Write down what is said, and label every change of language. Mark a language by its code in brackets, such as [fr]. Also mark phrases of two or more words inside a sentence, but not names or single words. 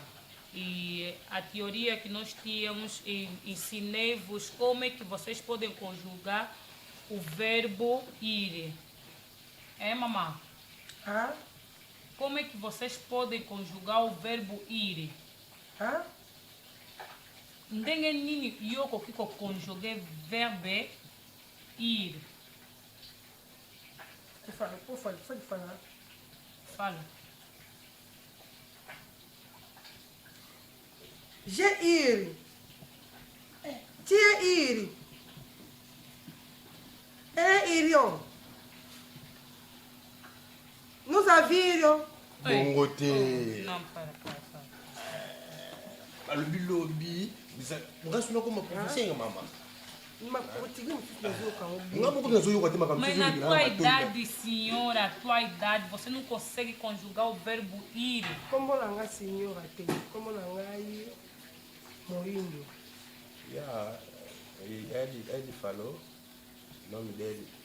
[pt] E a teoria que nós tínhamos, ensinei-vos como é que vocês podem conjugar o verbo ir. É, mamãe? Ah? Como é que vocês podem conjugar o verbo ir? Ah? [ln] Ndenge nini yoko kiko conjuguer verbe ir? [pt] Pode falar. Fala. [fr] Je ir. Tia ir. Irion. Nous avions. [ln] Bongote. [pt] Não, para. [ln] Alobi lobi. Ngasuna como professeur mama. [pt] Mas na tua idade, senhora, a tua idade, você não consegue conjugar o verbo ir. Como lá a senhora tem? Como lá ir? Moindo. Ele falou o nome dele.